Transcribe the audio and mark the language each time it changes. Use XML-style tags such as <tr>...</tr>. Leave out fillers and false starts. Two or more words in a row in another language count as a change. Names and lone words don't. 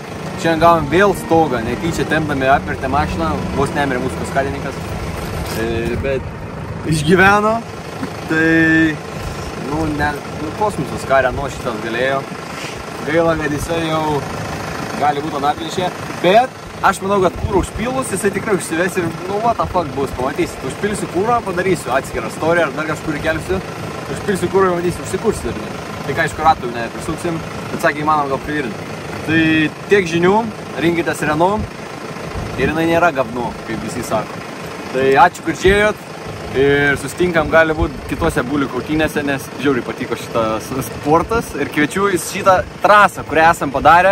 <lt>Šiandien gavom vėl stogą, netyčia tempdami apvertę mašiną, vos nemirė mūsų kaskadininkas. Bet išgyveno, tai, kosmosas ką Renault šitas galėjo. Gaila, kad jisai jau gali būti anaplinšė, bet aš manau, kad kūrą užpilus, jisai tikrai užsives ir,</lt> <en>what the fuck</en> <lt>bus, pamatysit. Užpilsiu kūrą, padarysiu atskirą istoriją, ar dar kažkur įkelsiu. Užpilsiu kūrą ir pamatysiu, užsikursiu dar. Tik aišku, ratų neprisuksim, bet sakė, įmanom gal privirinti. Tai tiek žinių, rinkitės Renault ir jinai nėra gavnu, kaip visi sako. Tai ačiū, kur žiūrėjot ir susitinkam gali būti kitose bulių kautynėse, nes žiauriai patiko šitas sportas ir kviečiu į šitą trasą, kurią esam padarę.</lt>